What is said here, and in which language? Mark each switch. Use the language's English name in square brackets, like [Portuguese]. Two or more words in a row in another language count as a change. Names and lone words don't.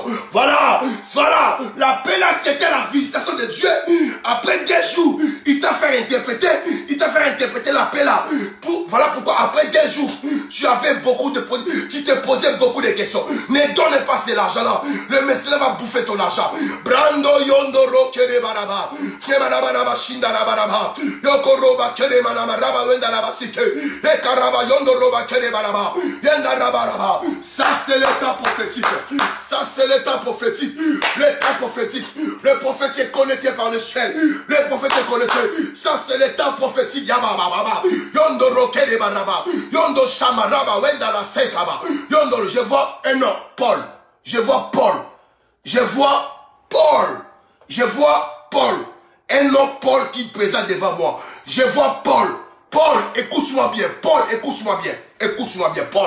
[French] Voilà, la paix là, c'était la visitation de Dieu. Après des jours, il t'a fait interpréter la paix là. Voilà pourquoi après des jours, tu te posais beaucoup de questions. Ne donne pas cet argent là. Le Messie va bouffer ton argent. Brando yondo rokere baraba. Kemanaba shindara baraba. Yokoroba kere manama raba wenda raba sike. Ekaraba yondo roba kere baraba. Yenda raba raba. Ça c'est l'état prophétique. Ça c'est l'état prophétique. L'état prophétique. Le prophète est connecté par le ciel. Le prophète est connecté. Ça c'est l'état prophétique. Yaba baba. Yondo rokere baraba. Yondo shamaraba wenda la sekaba. Yondo, je vois un nom, Paul. Je vois Paul. Je vois Paul. Un homme Paul qui présente devant moi. Je vois Paul. Paul, écoute-moi bien. Paul.